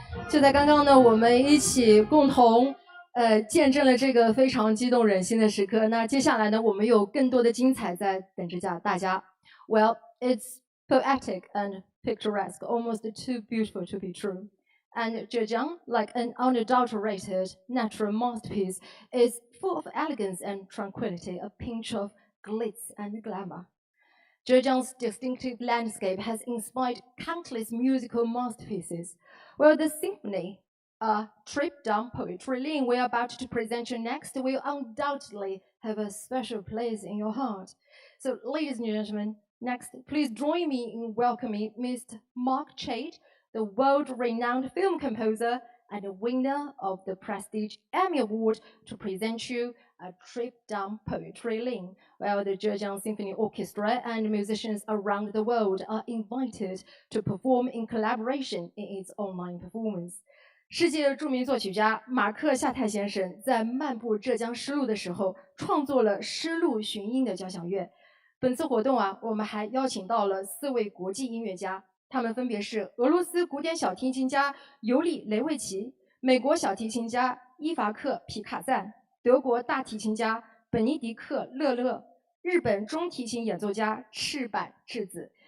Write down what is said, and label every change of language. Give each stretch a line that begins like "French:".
Chinese: 就在刚刚呢，我们一起共同见证了这个非常激动人心的时刻。那接下来呢，我们有更多的精彩在等着大家。
English: Well, it's poetic and picturesque, almost too beautiful to be true. And Zhejiang, like an unadulterated natural masterpiece, is full of elegance and tranquility, a pinch of glitz and glamour. Zhejiang's distinctive landscape has inspired countless musical masterpieces. Well, the Symphony, a trip down poetry lane we're about to present you next, will undoubtedly have a special place in your heart. So, ladies and gentlemen, next, please join me in welcoming Mr. Mark Chait, the world-renowned film composer and the winner of the prestige Emmy Award, to present you a trip down poetry lane, where the Zhejiang Symphony Orchestra and musicians around the world are invited to perform in collaboration in its online performance.
Chinese: 世界著名作曲家马克夏泰先生在漫步浙江丝路的时候，创作了丝路寻音的交响乐。本次活动啊，我们还邀请到了4位国际音乐家，他们分别是俄罗斯古典小提琴家尤里雷维奇、美国小提琴家伊伐克皮卡赞、德国大提琴家本尼迪克勒勒、日本中提琴演奏家赤坂智子。